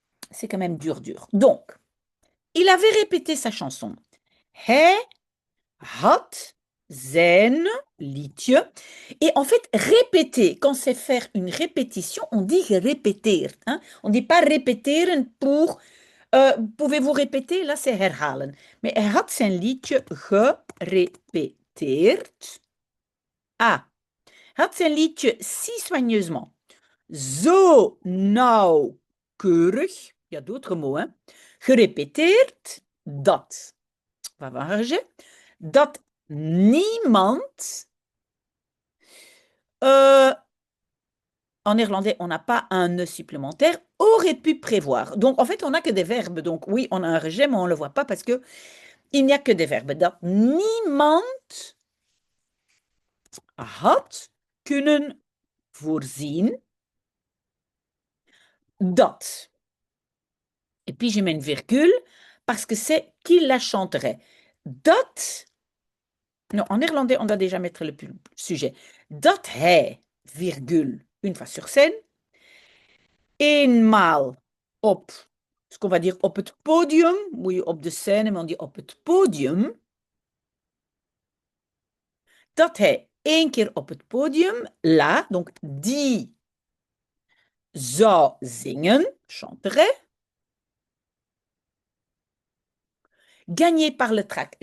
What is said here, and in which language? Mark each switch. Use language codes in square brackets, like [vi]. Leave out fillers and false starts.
[fr] C'est quand même dur, dur. Donc, il avait répété sa chanson. [nl] Hij had zijn liedje. [fr] Et en fait, répéter, quand c'est faire une répétition, on dit répéter. Hein? On ne dit pas répéter pour pouvez-vous répéter? Là, c'est herhalen. Mais [nl] hij had zijn liedje gerepeteerd. [fr] Ah, [nl] hij had zijn liedje [fr] si soigneusement, [nl] zo nauwkeurig, [fr] il y a d'autres mots, hein, [nl] gerepeteerd dat, [fr] on va voir, [nl] dat niemand, [fr] en néerlandais, on n'a pas un ne supplémentaire, aurait pu prévoir. Donc, en fait, on n'a que des verbes. Donc, oui, on a un rejet, mais on ne le voit pas parce que il n'y a que des verbes. [nl] Dat niemand had kunnen voorzien dat. [fr] Et puis, je mets une virgule parce que c'est qui la chanterait. [nl] Dat, [fr] non, en néerlandais, on doit déjà mettre le sujet. [nl] Dat hij, [fr] virgule, une fois sur scène, [nl] eenmaal op, [fr] ce qu'on va dire [nl] op het podium, [fr] oui, [nl] op de scène, [fr] mais on dit [nl] op het podium, dat hij één keer op het podium, [fr] là, donc [nl] die zou zingen, [fr] chanterait, gagné par le trac.